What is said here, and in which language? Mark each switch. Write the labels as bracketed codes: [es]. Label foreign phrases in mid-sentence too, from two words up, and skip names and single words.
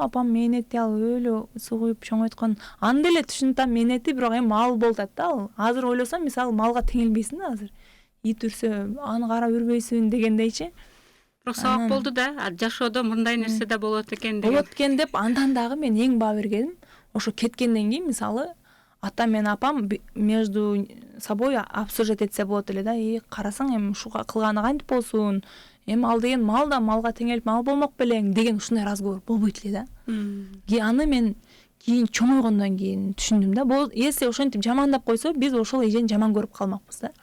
[ky] Апам мээнети алып өлө суу куюп чоңойткон. Анда эле түшүнүп мээнети, бирок эми мал болуп атат да ал. Азыр ойлосом, мисалы малга теңелбейсиң да азыр. Ит үрсө, аны карап үрбөйсүн дегендейчи. Бирок сабак болду да, жашоодо мындай нерсе да болот экен деген. Болот экен деп андан дагы мен эң баа бергеним, ошо кеткенден кийин мисалы атам менен апам [ru] между собой обсуждать [ky] этсе болот эле да. Карасаң эми ушу кылганы кантип болсун? Эми ал деген мал да, малга теңелип мал болмок белең деген ушундай разговор болбойт эле да. Аны мен кийин чоңойгондон кийин түшүндүм да. Если ошентип жамандап койсо, биз ошол эжени жаман көрүп калмакпыз да.